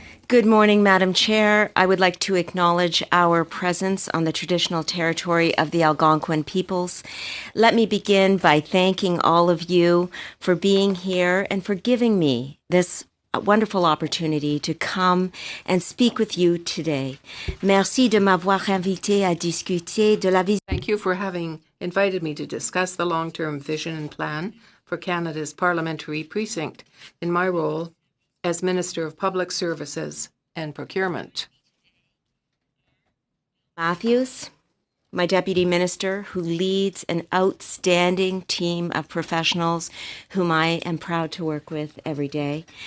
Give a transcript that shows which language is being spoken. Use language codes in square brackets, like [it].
[en] Good morning, Madam Chair. I would like to acknowledge our presence on the traditional territory of the Algonquin peoples. Let me begin by thanking all of you for being here and for giving me this wonderful opportunity to come and speak with you today. [fr] Merci de m'avoir invité à discuter de la vision. [en] Thank you for having invited me to discuss the long-term vision and plan for Canada's parliamentary precinct in my role as Minister of Public Services and Procurement. Matthews, my Deputy Minister, who leads an outstanding team of professionals whom I am proud to work with every day.